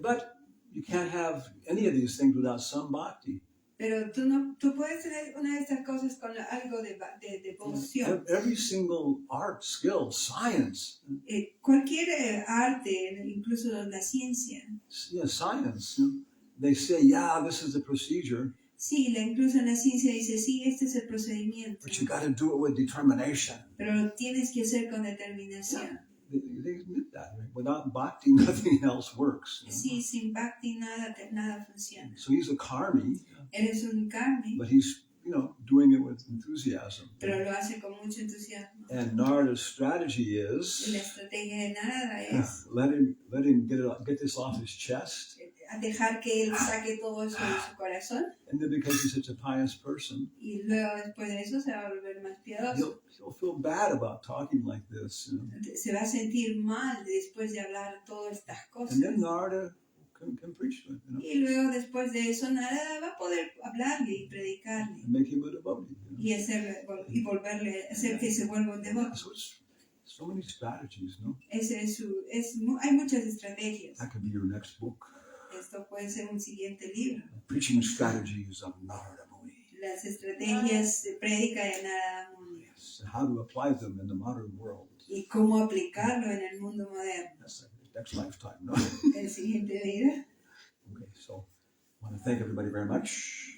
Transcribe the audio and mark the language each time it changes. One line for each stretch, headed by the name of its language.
English: But you can't have any of these things without some bhakti.
Spanish: Pero tú puedes tener una de estas cosas con algo de devoción.
English: Every single art, skill, science.
Spanish: Cualquier arte, incluso la ciencia.
English: Yeah, science. They say, yeah, this is the procedure.
Spanish: Sí, incluso en la ciencia dice, sí, este es el procedimiento.
English: But you got to do it with determination.
Spanish: Pero lo tienes que hacer con determinación.
English: They admit that. Right? Without bhakti, nothing else works.
Spanish: Sí, sin bhakti nada funciona.
English: So he's a karmi.
Spanish: Eres un karmi,
English: But he's, doing it with enthusiasm.
Spanish: pero lo hace con mucho entusiasmo.
English: And Narada's strategy
Spanish: Y
English: is
Spanish: la estrategia de Narada es
English: let him get this off his chest.
Spanish: a dejar que él saque todo eso de su corazón
English: And then because he's such a pious person,
Spanish: y luego después de eso se va a volver más piadoso.
English: he'll feel bad about talking like this.
Spanish: Se va a sentir mal después de hablar todas estas cosas.
English: And then Narada can preach to him, you know,
Spanish: Y luego después de eso Narada va a poder hablarle y predicarle
English: and make him a devotee. You know?
Spanish: y hacer que se vuelva un devoto.
English: So it's so many strategies, no?
Spanish: Hay muchas estrategias.
English: That could be your next book.
Spanish: Esto puede ser un siguiente libro.
English: Preaching strategies of Narada Muni.
Spanish: Las estrategias de prédica de Narada Muni.
English: Yes, and how to apply them in the modern world.
Spanish: Y cómo aplicarlo en el mundo moderno.
English: That's the next lifetime, no?
Spanish: El siguiente vida.
English: Okay, so I want to thank everybody very much.